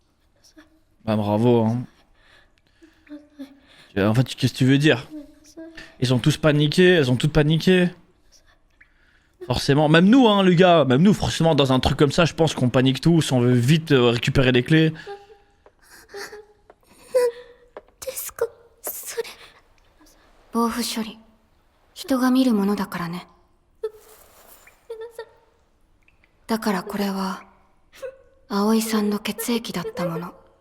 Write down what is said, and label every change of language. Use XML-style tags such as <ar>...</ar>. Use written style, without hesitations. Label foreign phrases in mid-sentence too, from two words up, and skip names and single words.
<fr>Bah bravo hein. En fait, qu'est-ce que tu veux dire? Ils ont tous paniqué, elles ont toutes paniqué. Forcément, même nous, hein, les gars, même nous, forcément, dans un truc comme ça, je pense qu'on panique tous, on veut vite récupérer les clés.</fr> <ja>ですかそれ。防腐処理人が見るものだからね。だからこれは葵さんの血液だったもの。</ja>